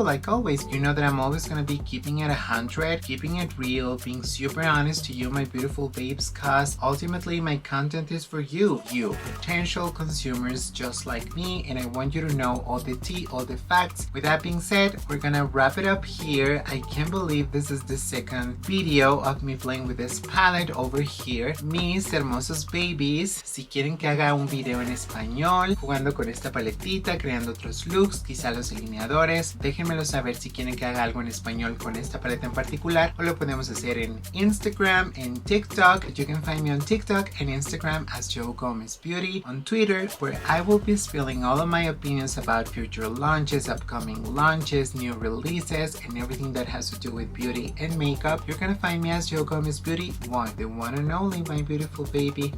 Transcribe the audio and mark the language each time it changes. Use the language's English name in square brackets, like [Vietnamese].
[English] Like always, you know that I'm always gonna be keeping it 100, keeping it real, being super honest to you, my beautiful babes, cause ultimately my content is for you potential consumers just like me, and I want you to know all the the tea, all the facts. With that being said, we're gonna wrap it up here. I can't believe this is the second video of me playing with this palette over here. [Spanish] Mis hermosos babies, si quieren que haga un video en español, jugando con esta paletita, creando otros looks, quizá los delineadores, déjenmelo saber si quieren que haga algo en español con esta paleta en particular, o lo podemos hacer en Instagram, en TikTok. [English] You can find me on TikTok and Instagram as Joe Gomez Beauty, on Twitter, where I will be spilling all of my opinions about future launches, upcoming launches, new releases, and everything that has to do with beauty and makeup. You're gonna find me as Joe Gomez Beauty, the one and only, my beautiful baby.